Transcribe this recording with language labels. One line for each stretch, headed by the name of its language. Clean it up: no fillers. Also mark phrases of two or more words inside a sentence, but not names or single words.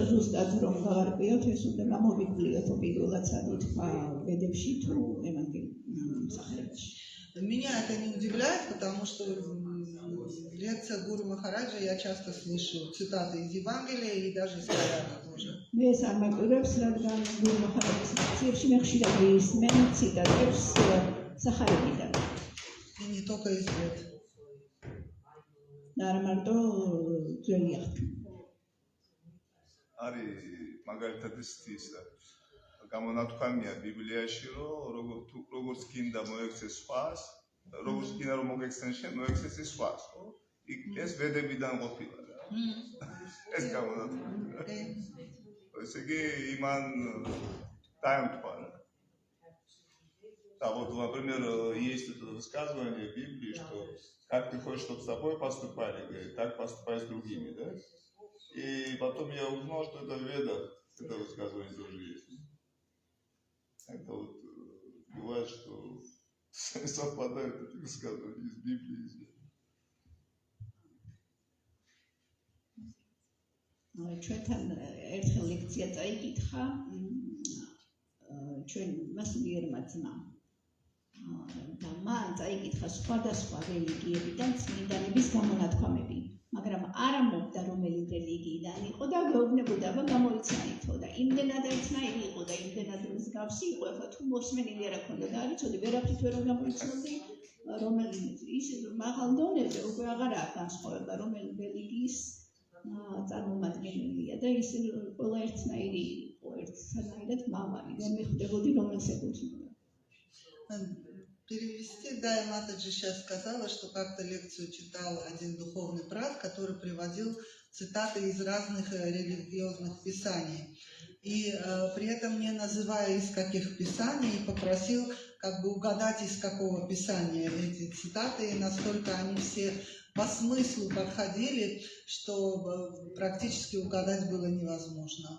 Russian: Меня это не удивляет, потому что в лекциях Гуру Махараджа я часто слышу цитаты из Евангелия и даже из Корана тоже. И не только из Вед.
Georgian: Ari მაგალითად ის გამონათქვამია ბიბლიაში, რომ როგორც გინდა მოექცეს სხვას, როგორც გინდა რომ მოგექცენ შენ, მოექცეს ის სხვას. ეს ვედებიდან ყოფილა რა. ეს გამონათქვამია. ესე იგი იმან დაემთხვა.
Russian: Да, вот, например, есть это высказывание в Библии, что как ты хочешь, чтобы с тобой поступали, говорит, так поступай с другими, да? И потом я узнал, что это в Ведах, это высказывание тоже есть. Это вот бывает, что совпадают эти высказывания из Библии, из Ведах.
Georgian: ჩვენთან ერთხელ ლექცია წაიკითხა ჩვენ მასულიერმა ძმამ და მან წაიკითხა სხვადასხვა რელიგიებიდან წმინდანების გამონათქვამები, მაგრამ არ ამბობდა რომელი რელიგიიდან იყო და გვეუბნებოდა გამოიცნაითო და იმდენად ერთნაირი იყო და იმდენად მსგავსი იყო, ახლა თუ მოსმენილი არ აქონდა და არ იცოდი ვერაფრით ვერ გამოიცნობდი რომელი ის მაღალ დონეზე უკვე აღარაა განსხვავება რომელი რელიგიის წარმომადგენელია და ის ყველა ერთნაირი იყო, ერთნაირად მაღალი, ვერ მიხვდებოდი რომელს ეკუთვნოდა.
Russian: Перевести, да, я Ната же сейчас сказала, что как-то лекцию читал один духовный брат, который приводил цитаты из разных религиозных писаний. И при этом не называя из каких писаний, попросил как бы угадать, из какого писания эти цитаты, и настолько они все по смыслу подходили, что практически угадать было невозможно.